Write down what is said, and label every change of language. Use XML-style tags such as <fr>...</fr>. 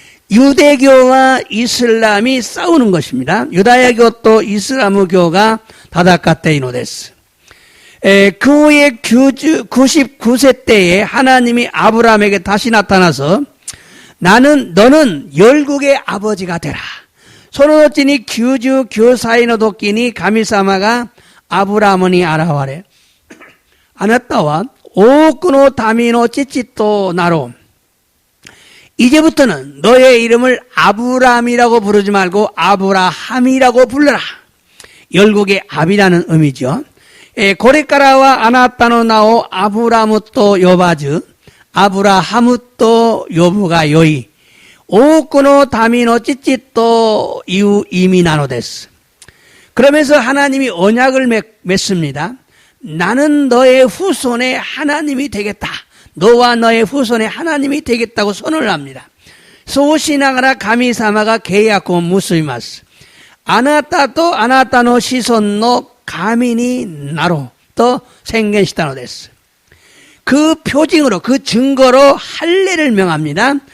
<ko>유대교와 이슬람이 싸우는 것입니다.</ko> <ja>유다야교 또 이슬람교가 戦っているのです。</ja> <ko>그 후에 99세 때에 하나님이 아브라함에게 다시 나타나서 너는 열국의 아버지가 되라.</ko> <ja>その後に99歳の時に神様がアブラムに現れ、あなたは多くの民の父となろう。</ja> <ko>이제부터는 너의 이름을 아브람이라고 부르지 말고 아브라함이라고 불러라. 열국의 압이라는 의미죠.</ko> <ja>これからはあなたの名をアブラムと呼ばずアブラハムと呼ぶがよい。多くの民の父という意味なのです。</ja> <ko>그러면서 하나님이 언약을 맺습니다. 나는 너의 후손의 하나님이 되겠다. 너와 너의 후손의 하나님이 되겠다고 선언을 합니다.</ko> <ja>そうしながら神様が契約を結びます。あなたとあなたの子孫の神になろうと宣言したのです。</ja> <ko>그 표징으로 그 증거로 할례를 명합니다.</ko>